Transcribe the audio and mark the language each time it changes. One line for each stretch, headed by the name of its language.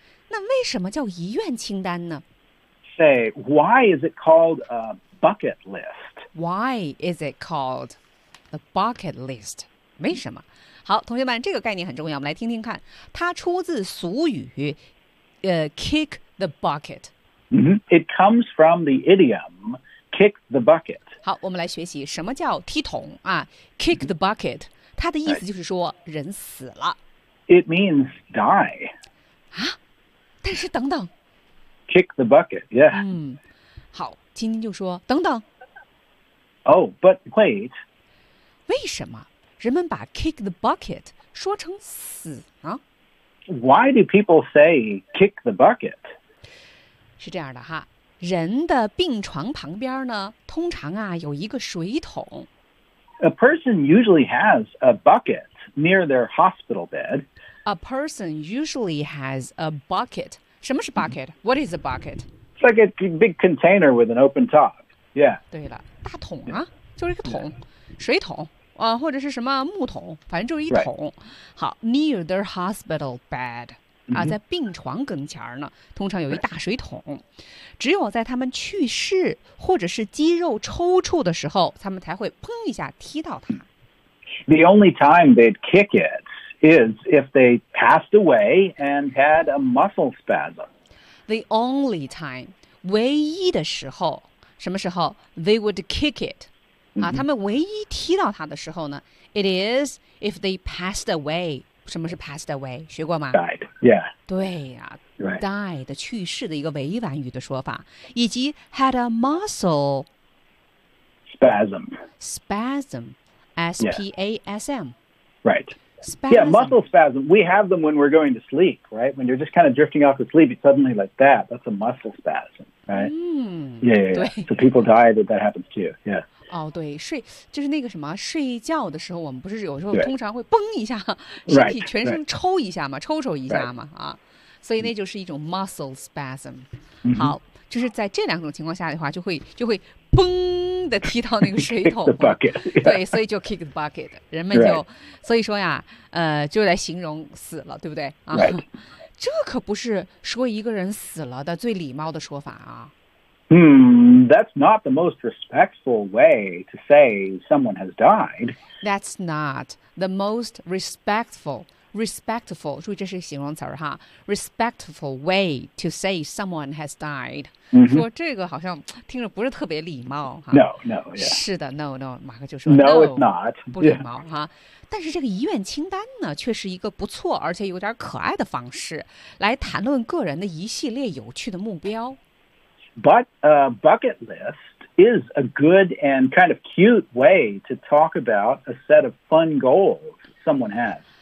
Chinese: 那为什么叫遗愿清单呢?
English: Say, why is it called a bucket list? Why is it called the bucket list?
Chinese: 为什么? 好,同学们,这个概念很重要,我们来听听看。它出自俗语,
English: kick the bucket. Mm-hmm. It comes from the idiom, kick the bucket.
Chinese: 好,我们来学习什么叫踢桶啊 ,
English: kick the bucket.
Chinese: 它的意思就是说人死了。
English: It means die.
Chinese: 啊?但是等等。
English: Kick the bucket, yeah.
Chinese: 好,今天就说等等。
English: Oh, but wait.
Chinese: 为什么?人们把
English: kick the bucket
Chinese: 说成死呢?
English: Why do people say kick the bucket?
Chinese: 是这样的哈，人的病床旁边呢，通常啊有一个水桶。
English: A person usually has a bucket near their hospital bed. A person usually has a bucket.
Chinese: 什么是
English: bucket? What is a bucket? It's like a big container with an open top. Yeah.
Chinese: 对了，大桶啊，就是一个桶，水桶。或者是什么木桶，反正就是一桶。
English: Right.
Chinese: 好 ，
English: near their hospital bed、
Chinese: mm-hmm. 啊，在病床跟前呢，通常有一大水桶。Right. 只有在他们去世或者是肌肉抽搐的时候，他们才会砰一下踢到它。
English: The only time they'd kick it is if they passed away and had a muscle spasm. The only time,
Chinese: 唯一的时候，什么时候
English: ？They would kick it.
Chinese: 啊，他们唯一踢到他的时候呢 ，
English: it is if they passed away。
Chinese: 什么是
English: passed away？
Chinese: 学过吗
English: ？Died. Yeah.
Chinese: 对呀、啊 right. ，died 去世的一个委婉语的说法，以及
English: had a muscle spasm. Spasm, S P A S M. Right. Spasm. Yeah, muscle spasm. We have them when we're going to sleep, right? When you're just kind of drifting off to sleep, it's suddenly like that. That's a muscle spasm, right?、嗯、 yeah. So people die that that happens too. Yeah.
Chinese: 哦，对，睡就是那个什么，睡觉的时候，我们不是有时候通常会嘣一下，身体全身抽一下嘛，
English: right.
Chinese: 抽抽一下嘛、
English: right.
Chinese: 啊，所以那就是一种 muscle spasm、 mm-hmm.。好，就是在这两种情况下的话，就会嘣的踢到那个水桶。
English: kick the bucket、yeah.。
Chinese: 对，所以就
English: kick the bucket，
Chinese: 人们就、
English: right.
Chinese: 所以说呀，就来形容死了，对不对啊？
English: Right.
Chinese: 这可不是说一个人死了的最礼貌的说法啊。
English: That's not the most respectful way to say someone has died. That's not the most respectful, respectful,
Chinese: 注意这是形容词儿哈
English: respectful way to say someone has died.、 Mm-hmm.
Chinese: 说这个好像听着不是特别礼貌哈。
English: No, no,、yeah.
Chinese: 是的 ，
English: no, no,
Chinese: 马克就说 no,
English: no, it's not,
Chinese: 不礼貌、 yeah. 哈。但是这个遗愿清单呢，却是一个不错而且有点可爱的方式来谈论个人的一系列有趣的目标。
English: But a bucket list is a good and kind of cute way to talk about a set of fun goals someone has.